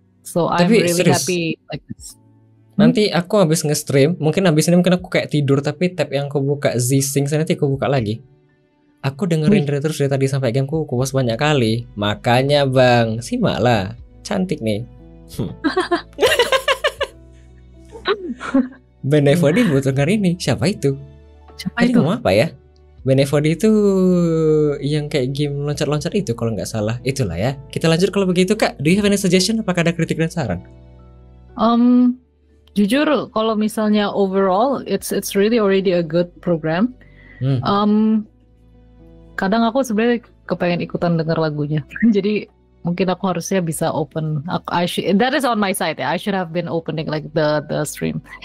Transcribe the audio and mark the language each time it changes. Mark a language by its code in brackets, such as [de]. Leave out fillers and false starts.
[en] So I'm really happy like this. [id] Nanti aku habis nge-stream, mungkin habis ini aku kayak tidur, tapi tab yang aku buka Z-Sync nanti aku buka lagi. Aku dengerin terus dari tadi sampai gameku kupas banyak kali. Makanya bang, simak lah, cantik nih. Benevodi buat denger ini. Siapa itu? Tadi ngomong apa ya? Benevodi itu yang kayak game loncat-loncat itu kalau nggak salah. Itulah ya. Kita lanjut kalau begitu Kak. [en] Do you have any suggestion? [id] Apakah ada kritik dan saran? Jujur kalau misalnya [en] overall it's really already a good program. [id] Kadang aku sebenarnya kepengen ikutan denger lagunya. Jadi mungkin aku harusnya bisa open. [en] That is on my side ya. I should have been opening like the stream.